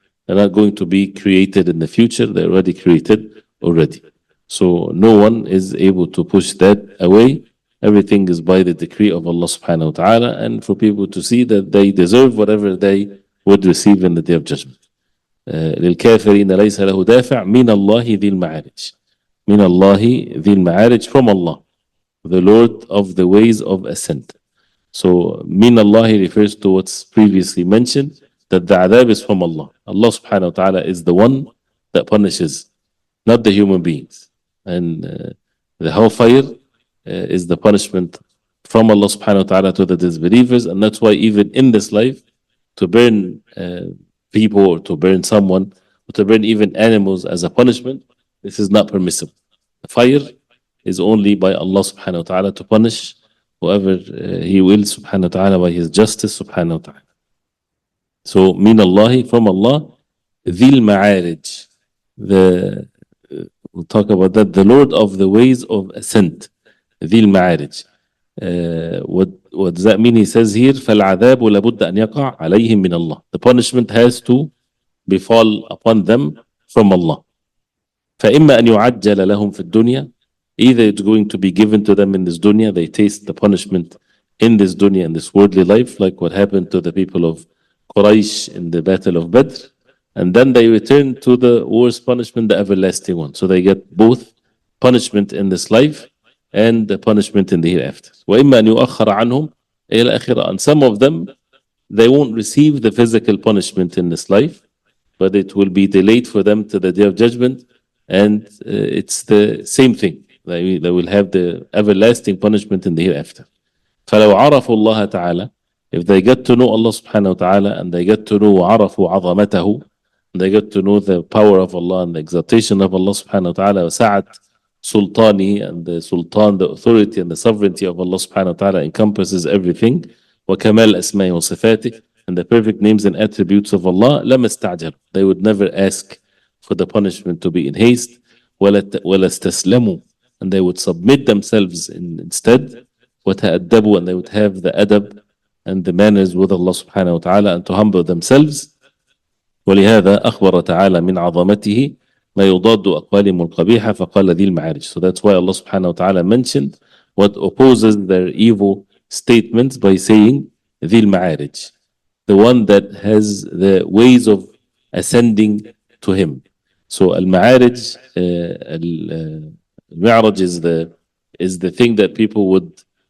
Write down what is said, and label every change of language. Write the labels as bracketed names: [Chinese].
[English] They're not going to be created in the future, they're already created already. So no one is able to push that away. Everything is by the decree of Allah subhanahu wa ta'ala, and for people to see that they deserve whatever they would receive in the Day of Judgment. [Arabic] للكافرين ليس له دافع من الله ذي المعارج. من الله ذي المعارج, [English] from Allah, the Lord of the ways of ascent. So min Allah refers to what's previously mentioned, that the adhab is from Allah. Allah subhanahu wa ta'ala is the one that punishes, not the human beings. And the hellfire is the punishment from Allah subhanahu wa ta'ala to the disbelievers. And that's why even in this life, to burn people, or to burn someone, or to burn even animals as a punishment, this is not permissible. The fire is only by Allah subhanahu wa ta'ala to punish whoever He will subhanahu wa ta'ala by His justice subhanahu wa ta'ala. So min Allah, from Allah, dhil ma'arij, we'll talk about that, the Lord of the ways of ascent, dhil ma'arij. What does that mean? He says here [Arabic] فالعذاب لابد أن يقع عليهم من الله. [English] The punishment has to befall upon them from Allah. [Arabic] فإما أن يعجل لهم في الدنيا, [English] either it's going to be given to them in this dunya, they taste the punishment in this dunya, in this worldly life, like what happened to the people of Quraysh in the battle of Badr, and then they return to the worst punishment, the everlasting one. So they get both punishment in this life and the punishment in the hereafter. [Arabic] وإما أن يؤخر عنهم إلى الآخرة. [English] And some of them, they won't receive the physical punishment in this life, but it will be delayed for them to the Day of Judgment, and it's the same thing. They will have the everlasting punishment in the hereafter. [Arabic] فلو عرفوا الله تعالى, [English] if they get to know Allah subhanahu wa ta'ala, and they get to know [Arabic] وعرفوا عظمته, [English] and they get to know the power of Allah and the exaltation of Allah subhanahu wa ta'ala, وسعة sultani, and the sultan, the authority and the sovereignty of Allah subhanahu wa ta'ala encompasses everything, [Arabic] وكمال أسمائه وصفاته, [English] and the perfect names and attributes of Allah, [Arabic] لما استعجل, [English] they would never ask for the punishment to be in haste, [Arabic] ولا استسلموا, [English] and they would submit themselves instead, وتأدبوا, and they would have the adab and the manners with Allah subhanahu wa ta'ala, and to humble themselves. [Arabic] ولهذا أخبر تعالى من عظمته ما يضاد أقوالهم القبيحة فقال ذي المعارج. [English] So that's why Allah subhanahu wa ta'ala mentioned what opposes their evil statements by saying [Arabic] ذي المعارج, [English] the one that has the ways of ascending to Him. So al-ma'arij, al-mi'raj is the thing that people would